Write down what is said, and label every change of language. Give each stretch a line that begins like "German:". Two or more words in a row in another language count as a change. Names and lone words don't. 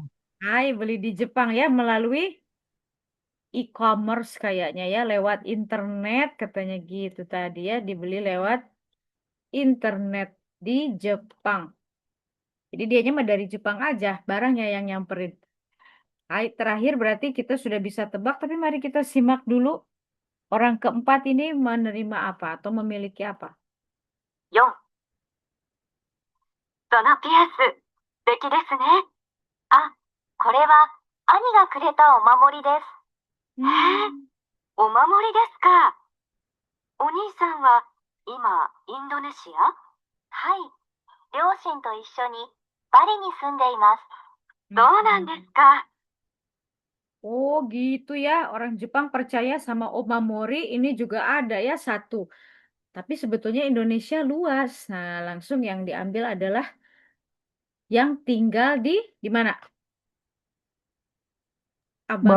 Indonesian: Hai, beli di Jepang ya melalui e-commerce kayaknya ya, lewat internet katanya gitu tadi ya, dibeli lewat internet di Jepang. Jadi dianya mah dari Jepang aja, barangnya yang nyamperin. Hai, terakhir berarti kita sudah bisa tebak, tapi mari kita simak dulu orang keempat ini menerima apa atau memiliki apa. 4.
Japanese: そのピアス、素敵ですね。あ、これは兄がくれたお守りです。お守りですか。お兄さんは今、インドネシア？はい。両親と一緒にバリに住んでいます。そうなんですか。
Indonesian: Oh gitu ya, orang Jepang percaya sama Omamori ini juga ada ya satu. Tapi sebetulnya Indonesia luas. Nah, langsung yang diambil adalah yang tinggal di mana? Abang